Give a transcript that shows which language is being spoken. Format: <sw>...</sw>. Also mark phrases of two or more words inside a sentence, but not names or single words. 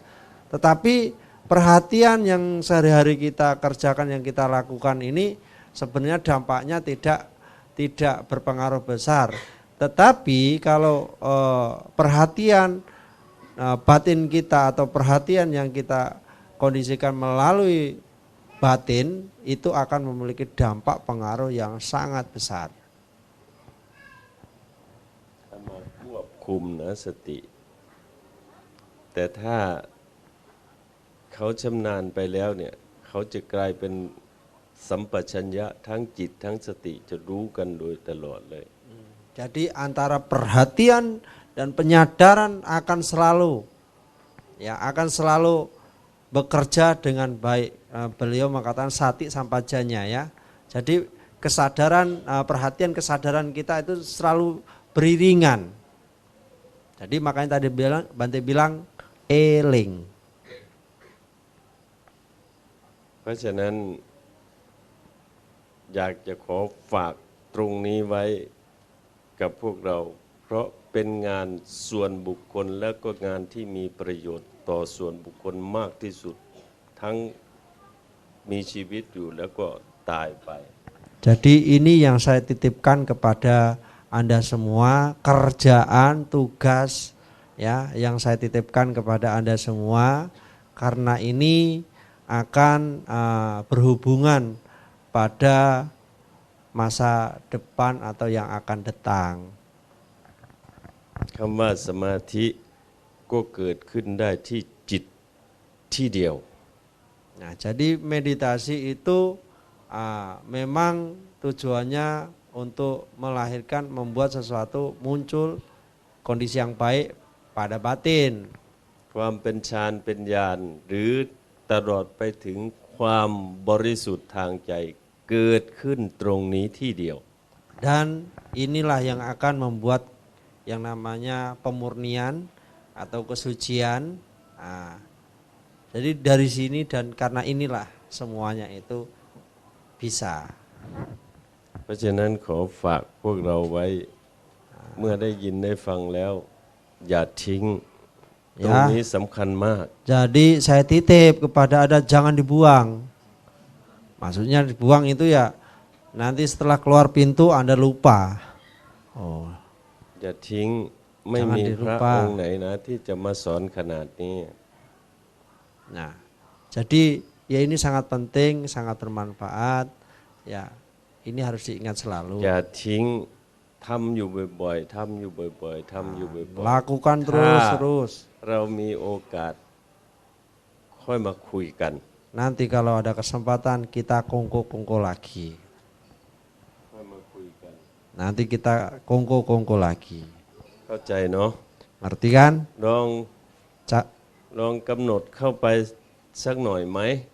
<id>Tetapi perhatian yang sehari-hari kita kerjakan, yang kita lakukan ini sebenarnya dampaknya tidak berpengaruh besar. Tetapi kalau perhatian batin kita atau perhatian yang kita kondisikan melalui batin itu akan memiliki dampak pengaruh yang sangat besar.</id> <th>มาควบคุมนะสติ แต่ถ้าเขาชำนาญไปแล้วเนี่ยเขาจะกลายเป็นสัมปชัญญะทั้งจิตทั้งสติจะรู้กันโดยตลอดเลย</th> <id>Jadi antara perhatian dan penyadaran akan selalu bekerja dengan baik. Beliau mengatakan</id> <pi>sati sampajanya</pi> <id>ya. Jadi kesadaran perhatian kesadaran kita itu selalu beriringan. Jadi makanya tadi Bante bilang eling.</id> <th>เพราะฉะนั้นอยากจะขอฝากตรงนี้ไว้กับพวกเราเพราะเป็นงานส่วนบุคคลและก็งานที่มีประโยชน์ต่อส่วนบุคคลมากที่สุดทั้งมีชีวิตอยู่แล้วก็ตายไป</th> <id>Jadi ini yang saya titipkan kepada Anda semua, kerjaan, tugas ya yang saya titipkan kepada Anda semua karena ini akan berhubungan pada masa depan atau yang akan datang.</id> <th>คำว่าสมาธิก็เกิดขึ้นได้ที่จิตที่เดียว</th> <id>Nah, jadi meditasi itu memang tujuannya untuk melahirkan, membuat sesuatu muncul kondisi yang baik pada batin.</id> <th>ความเป็นฌานเป็นญาณหรือตลอดไปถึงความบริสุทธิ์ทางใจเกิดขึ้นตรงนี้ที่เดียว</th> <id>Dan inilah yang akan membuat yang namanya pemurnian atau kesucian Nah, jadi dari sini dan karena inilah semuanya itu bisa.</id> <th>เพราะฉะนั้นขอฝากพวกเราไว้เมื่อได้ยินได้ฟังแล้วอย่าทิ้งตรงนี้สำคัญมาก</th> <id>Jadi saya titip kepada Anda jangan dibuang. Maksudnya dibuang itu ya nanti setelah keluar pintu Anda lupa. Oh,</id> <th>อย่าทิ้งไม่มีพระองค์ไหนนะที่จะมาสอนขนาดนี้</th> <id>nah, jadi ya ini sangat penting, sangat bermanfaat. Ya, ini harus diingat selalu.</id> <th>อย่าทิ้งทำอยู่บ่อยๆทำอยู่บ่อยๆทำอยู่บ่อย</th> <id>Lakukan</id> <th>ๆ</th> <id>terus-terus.</id> <th>เรามีโอกาสค่อยมาคุยกัน</th> <id>Nanti kalau ada kesempatan kita kongko-kongko lagi.</id> <th>ค่อยมาคุยกัน</th> <id>Nanti kita kongko-kongko lagi.</id> <th>เข้าใจเนาะ</th> <id>Ngerti kan?</id> <th>ลอง</th> <id>Cak,</id> <th>ลองกำหนดเข้าไปสักหน่อยไหม</th>